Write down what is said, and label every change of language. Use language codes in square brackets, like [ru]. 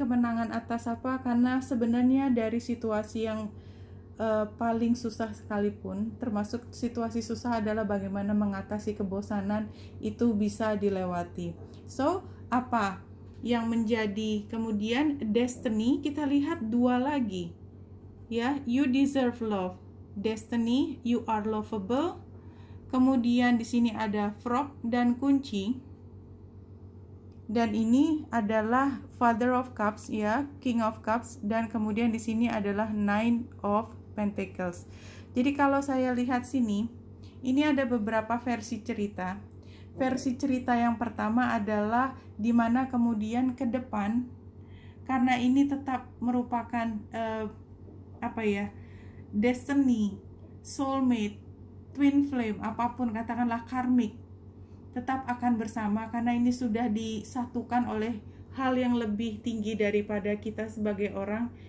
[id] Kemenangan atas apa? Karena sebenarnya dari situasi yang paling susah sekalipun, termasuk situasi susah adalah bagaimana mengatasi kebosanan, itu bisa dilewati. So, apa yang menjadi kemudian destiny? Kita lihat dua lagi. Ya, [en] you deserve love. Destiny, you are lovable. [id] Kemudian di sini ada frog dan kunci. Dan ini adalah Father of Cups ya, King of Cups, dan kemudian di sini adalah Nine of Pentacles. Jadi kalau saya lihat sini, ini ada beberapa versi cerita. Versi cerita yang pertama adalah dimana kemudian ke depan, karena ini tetap merupakan destiny, soulmate, twin flame, apapun katakanlah karmik, tetap akan bersama karena ini sudah disatukan oleh hal yang lebih tinggi daripada kita sebagai orang.